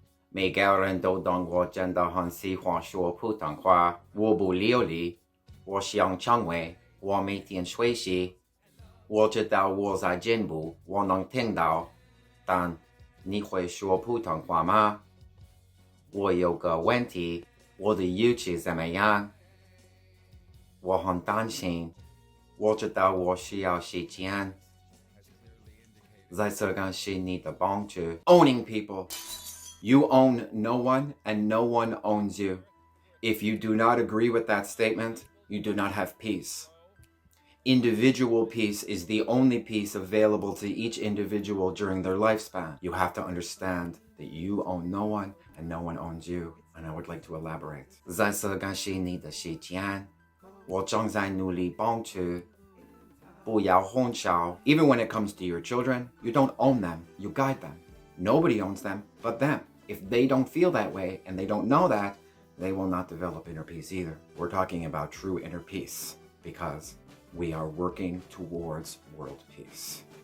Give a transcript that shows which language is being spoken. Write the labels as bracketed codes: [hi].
[zh] 每个人都懂我真的很喜欢说普通话，我不流利，我想成为，我每天学习，我知道我在进步，我能听到，但你会说普通话吗？我有个问题，我的语气怎么样？我很担心，我知道我需要时间，在这感谢你的帮助。 [en] Owning people.You own no one, and no one owns you. If you do not agree with that statement, you do not have peace. Individual peace is the only peace available to each individual during their lifespan. You have to understand that you own no one, and no one owns you. And I would like to elaborate. [zh] 在这感谢你的时间，我正在努力帮助。不要混淆. [en] Even when it comes to your children, you don't own them, you guide them. Nobody owns them but them. If they don't feel that way and they don't know that, they will not develop inner peace either. We're talking about true inner peace because we are working towards world peace.